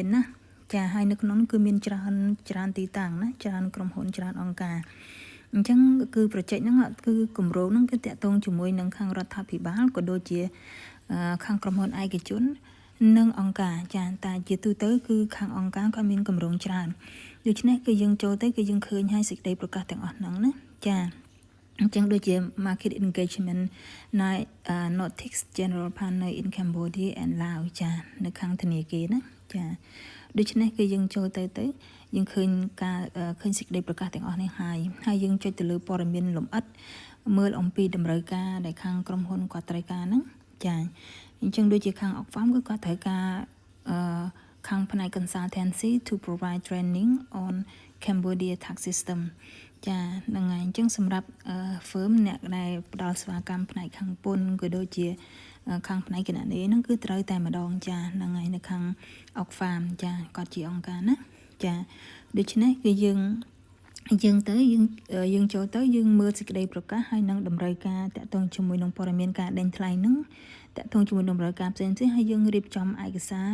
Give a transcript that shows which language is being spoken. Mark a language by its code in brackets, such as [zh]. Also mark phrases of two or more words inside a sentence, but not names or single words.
[km] ណាចាហើយនៅក្នុងគឺមានច្រើនទីតាំងណាច្រើនក្រុមហ៊ុនច្រើនអង្គការអញ្ចឹងគឺប្រជែកហ្នឹងគឺគម្រោងហ្នឹងគឺតាក់ទងជាមួយនឹងខាងរដ្ឋាភិបាលក៏ដូចជាខាងក្រុមហ៊ុនឯកជននិងអង្គការចាតែជាទូទៅគឺខាងអង្គការគាត់មានគម្រោងច្រើនដូច្នេះគឺយើងចូលទៅគឺយើងឃើញហើយសេចក្តីប្រកាសទាំងអស់ហ្នឹងណាចាអញ្ចឹងដូចជា market engagement [en] notice general partner in Cambodia and Laos [km] ចានៅខាងធនាគារណាចាដូច្នេះគឺយើងចូលទៅយើងឃើញការឃើញសេចក្តីប្រកាសទាំងអស់ នេះហើយយើងចុចទៅលើព័ត៌មានលម្អិតមើលអំពីតម្រូវការដែលខាងក្រុមហ៊ុនគាត់ត្រូវការហ្នឹងចាអញ្ចឹងដូចជាខាង Oxfam គឺគាត់ត្រូវការខាងផ្នែក [en] consultancy to provide training on Cambodia tax system [km] ចាហ្នឹងហើយអញ្ចឹងសម្រាប់ firm អ្នកដែលផ្ដល់សេវាកម្មផ្នែកខាងពន្ធក៏ដូចជាខាងផ្នែកគណនេយ្យហ្នឹងគឺត្រូវតែម្ដងចាហ្នឹងហើយនៅខាង Oxfam ចាគាត់ជាអង្គការណាចាដូច្នេះគឺយើង ចូលទៅយើងមើលសេចក្តីប្រកាសហើយនឹងតម្រូវការតាក់ទងជាមួយនឹងព័ត៌មានការដេញថ្លៃហ្នឹងតាក់ទងជាមួយនឹងតម្រូវការផ្សេងហើយយើងរៀបចំឯកសារ